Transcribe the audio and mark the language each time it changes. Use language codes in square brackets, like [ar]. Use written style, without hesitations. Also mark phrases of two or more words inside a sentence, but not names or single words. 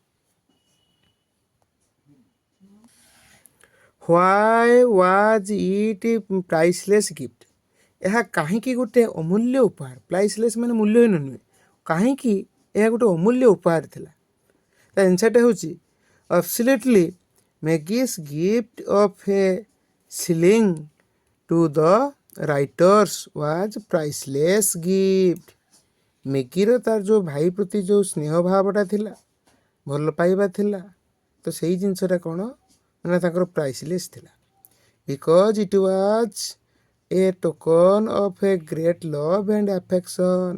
[en] Why was it priceless gift? [or] ଏହା କାହିଁକି ଗୋଟେ ଅମୂଲ୍ୟ ଉପହାର? ପ୍ରାଇସଲେସ୍ ମାନେ ମୂଲ୍ୟହୀନ ନୁହେଁ, କାହିଁକି ଏହା ଗୋଟେ ଅମୂଲ୍ୟ ଉପହାର ଥିଲା? ତା ଆନ୍ସର୍ଟା ହେଉଛି [en] absolutely Maggie's gift of a shilling to the writers was priceless gift. [or] ମ୍ୟାଗିର ତାର ଯେଉଁ ଭାଇ ପ୍ରତି ଯେଉଁ ସ୍ନେହ ଭାବଟା ଥିଲା, ଭଲ ପାଇବା ଥିଲା, ତ ସେଇ ଜିନିଷଟା କ'ଣ ନା ତାଙ୍କର ପ୍ରାଇସଲେସ୍ ଥିଲା। [en] Because it was a token of a great love and affection.